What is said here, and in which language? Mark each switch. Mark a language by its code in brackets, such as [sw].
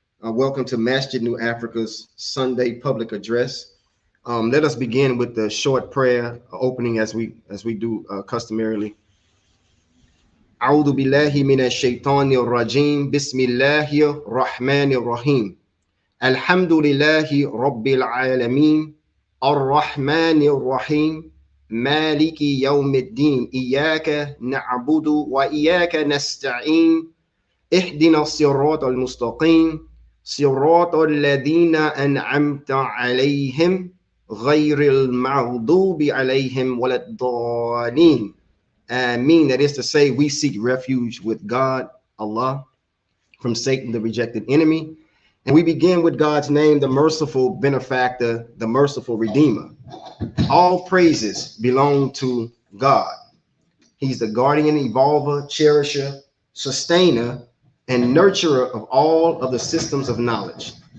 [en] Welcome to Masjid New Africa's Sunday public address. Let us begin with the short prayer opening as we do customarily. [ar] أعوذ بالله من الشيطان الرجيم بسم الله الرحمن الرحيم الحمد لله رب العالمين الرحمن الرحيم مالك يوم الدين إياك نعبد وإياك نستعين اهدنا الصراط المستقيم صراط الذين أنعمت عليهم غير المغضوب عليهم ولا الضالين. Amin. [en] That is to say, we seek refuge with God, Allah, from Satan, the rejected enemy. And we begin with God's name, the merciful benefactor, the merciful redeemer. All praises belong to God. He's the guardian, evolver, cherisher, sustainer, and nurturer of all of the systems of knowledge.